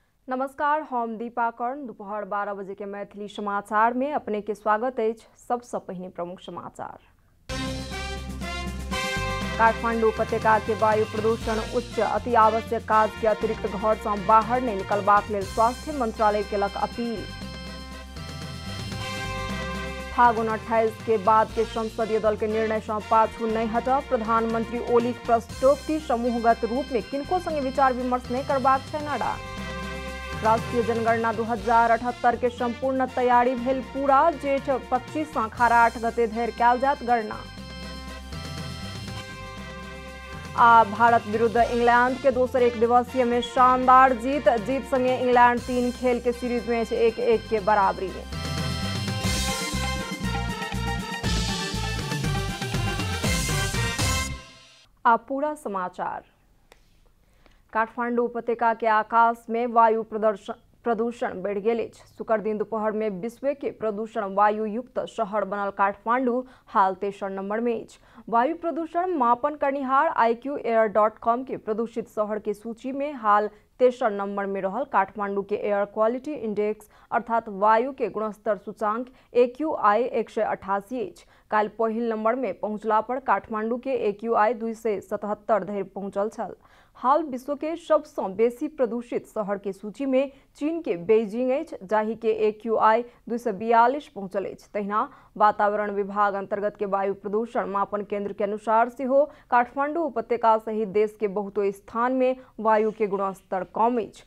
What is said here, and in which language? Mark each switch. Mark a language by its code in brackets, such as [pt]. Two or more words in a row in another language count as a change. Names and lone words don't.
[mai] नमस्कार, हम दीपा कर्ण। दोपहर 12 बजे के मैथिली समाचार में अपने के स्वागत है। सबसे पहले प्रमुख समाचार। काठमांडू उपत्यका के वायु प्रदूषण उच्च, अति आवश्यक काज के अतिरिक्त घर से बाहर नहीं निकलबाक लेल स्वास्थ्य मंत्रालय केलक अपील। फागुन 28 के बाद के संसदीय दल के निर्णय से पाछू नहीं हटा। प्रधानमंत्री ओली प्रस्तोक्ति समूहगत रूप में किनको संगे विचार विमर्श नहीं करबाक छै नारा। राष्ट्रीय जनगणना 2078 के संपूर्ण तैयारी भेल पूरा। जेठ 25 से खारा 8 गते धरि कयल जायत गणना। आ भारत विरुद्ध इंग्लैंड के दोसर एक दिवसीय में शानदार जीत संगे इंग्लैंड 3 खेल के सीरीज में 1-1 के बराबरी में। अब पूरा समाचार। काठमांडू उपत्यका के आकाश में वायु प्रदूषण बढ़ गए। शुक्र दिन दोपहर में विश्व के प्रदूषण वायु युक्त शहर बनल काठमांडू हाल 3 नंबर में। वायु प्रदूषण मापन करनिहार IQAir.com के प्रदूषित शहर के सूची में हाल 3 नंबर में रहल काठमांडू के [en] air quality index [mai] अर्थात वायु के गुणस्तर सूचांक AQI 188 काल पहिल नंबर में पहुंचला पर काठमांडू के AQI 277 धरि पहुंचल छल। हाल विश्व के सबसे बेसी प्रदूषित शहर के सूची में चीन के बेइजिंग अछि, जाहि के AQI 242 पहुंचल अछि। तहिना वातावरण विभाग अंतर्गत के वायु प्रदूषण मापन केंद्र के अनुसार सेहो काठमांडू उपत्यका सहित देश के बहुतो स्थान में वायु के गुणस्तर कम अछि।